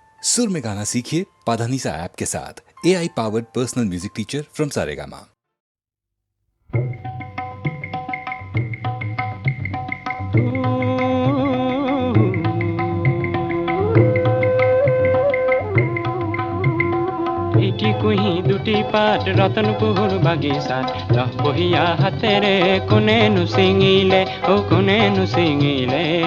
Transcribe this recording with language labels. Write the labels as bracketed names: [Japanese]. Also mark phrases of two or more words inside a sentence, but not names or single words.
[Hindi] सुर में गाना सीखिए पाधानीसा ऐप के साथ। [English] AI powered personal music teacher from [Hindi] सारेगामा। [Assamese] এটি কুহি দুটি পাত রতনপুর বাগিচাত ৰস বহিয়া হাতেৰে কোনেনো ছিঙিলে ও কোনেনো ছিঙিলে।